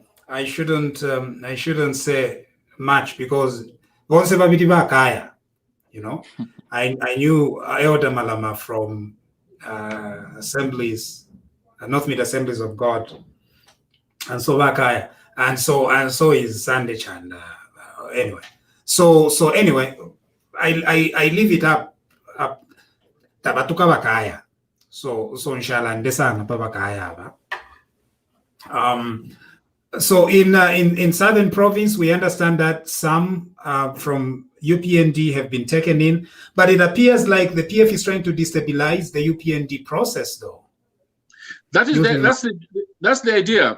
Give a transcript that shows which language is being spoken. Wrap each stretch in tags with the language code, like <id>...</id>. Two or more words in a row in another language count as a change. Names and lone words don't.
<en>I shouldn't say much because you know, I knew Elder Malama from assemblies, North Assemblies of God, and so Bakaya, and so is Sunday Chanda. Anyway, so anyway, I leave it up tabatuka Bakaya.</en> <bem>So inshallah ndesana pa Bakaya.</bem> <en>So in Southern Province, we understand that some from UPND have been taken in, but it appears like the PF is trying to destabilize the UPND process, though. That's the idea.</en>